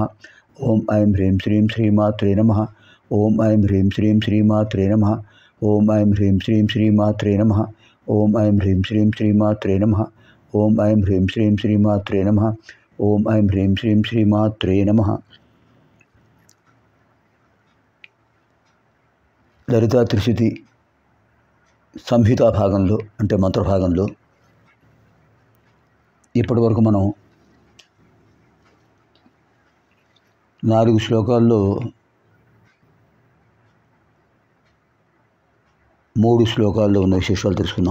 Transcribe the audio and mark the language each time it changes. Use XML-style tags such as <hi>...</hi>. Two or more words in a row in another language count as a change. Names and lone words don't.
<sa>ओम ऐं ह्रीं श्रीं श्रीमात्रे नमः। ओम ऐं ह्रीं श्रीं श्रीमात्रे नमः। ओम ऐं ह्रीं श्रीं श्रीमात्रे नमः। ओम ऐं ह्रीं श्रीं श्रीमात्रे नमः। ओम ऐं ह्रीं श्रीं श्रीमात्रे नमः। ओम ऐं ह्रीं श्रीं श्रीमात्रे नमः।</sa> <te>లలితా త్రిశతి సంహితా భాగంలో అంటే మంత్రభాగంలో ఇప్పటి వరకు మనం 4 శ్లోకాల్లో 3 శ్లోకాల్లో ఉన్న విశేషాలు తెలుసుకున్నాం.</te>